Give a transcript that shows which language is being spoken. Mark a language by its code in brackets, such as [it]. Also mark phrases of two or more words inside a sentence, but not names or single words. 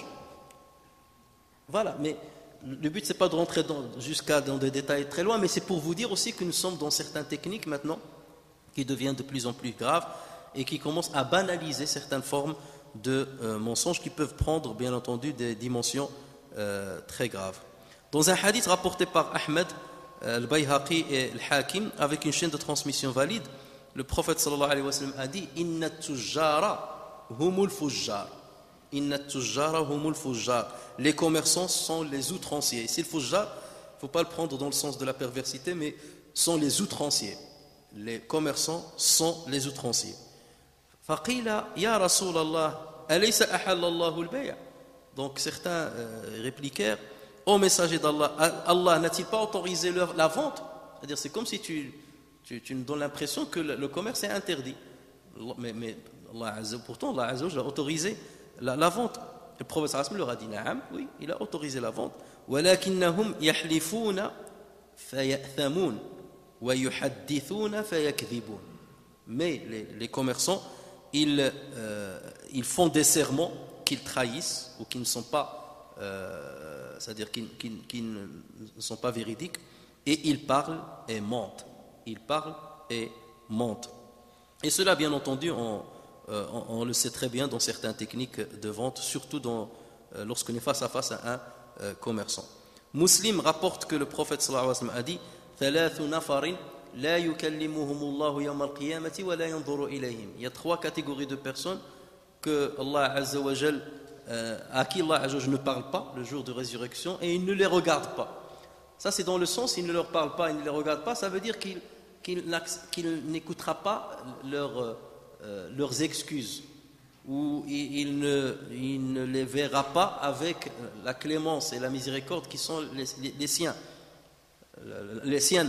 [fr] Voilà, mais le but c'est pas de rentrer jusqu'à dans des détails très loin, mais c'est pour vous dire aussi que nous sommes dans certaines techniques maintenant qui deviennent de plus en plus graves et qui commencent à banaliser certaines formes de mensonges qui peuvent prendre bien entendu des dimensions très graves. Dans un hadith rapporté par Ahmed, Al-Bayhaqi et Al-Hakim avec une chaîne de transmission valide, le prophète [ar] صلى الله عليه وسلم [fr] a dit [ar] إن التجار هم الفجار. إن التجار هم الفجار. [fr] Les commerçants sont les outranciers. Ici, le fujjar, il ne faut pas le prendre dans le sens de la perversité, mais sont les outranciers. Les commerçants sont les outranciers. [ar] فقيل يا رسول الله أليس أحل الله البيع'. [fr] Donc certains répliquèrent Ô messager d'Allah, Allah n'a-t-il pas autorisé la vente? C'est-à-dire, c'est comme si tu tu nous donnes l'impression que le commerce est interdit. Mais pourtant, Allah [ar] عز وجل [fr] a autorisé la vente. Le prophète [ar] صلى الله عليه وسلم [fr] leur a dit, oui, il a autorisé la vente. [ar] وَلَكِنَّهُمْ يَحْلِفُونَ فَيَأْثَمُونَ وَيُحَدِّثُونَ فَيَكْذِبُونَ. [fr] Mais les commerçants, ils font des serments qu'ils trahissent ou qui ne sont pas, c'est-à-dire qui ne sont pas véridiques, et ils parlent et mentent. Ils parlent et mentent. Et cela, bien entendu, on le sait très bien dans certaines techniques de vente, surtout lorsqu'on est face à face à un commerçant. Muslim rapporte que le prophète [ar] صلى الله عليه وسلم [fr] a dit [ar] ثلاث نفر لا يكلمهم الله يوم القيامة ولا ينظر إليهم. [fr] Il y a 3 catégories de personnes que Allah [ar] عز وجل, [fr] à qui Allah [ar] عز وجل [fr] ne parle pas le jour de résurrection et il ne les regarde pas. Ça c'est dans le sens, il ne leur parle pas, il ne les regarde pas, ça veut dire qu'il n'écoutera pas leurs excuses, ou il ne les verra pas avec la clémence et la miséricorde qui sont les siennes.